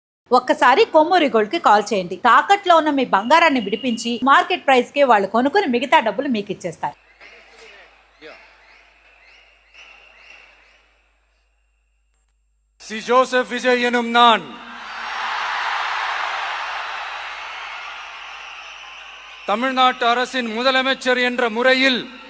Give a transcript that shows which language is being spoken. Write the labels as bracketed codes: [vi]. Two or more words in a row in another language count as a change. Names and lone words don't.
[te] ఒక్కసారి కొమ్మూరి గోల్డ్ కి కాల్ చేయండి. తాకట్లో ఉన్న మీ బంగారాన్ని విడిపించి [en] market price [te] కి వాళ్ళు కొనుక్కుని మిగతా డబ్బులు మీకు ఇచ్చేస్తారు. [ta] சி ஜோசப் விஜய் எனும் நான் தமிழ்நாட்டு அரசின் முதலமைச்சர் என்ற முறையில்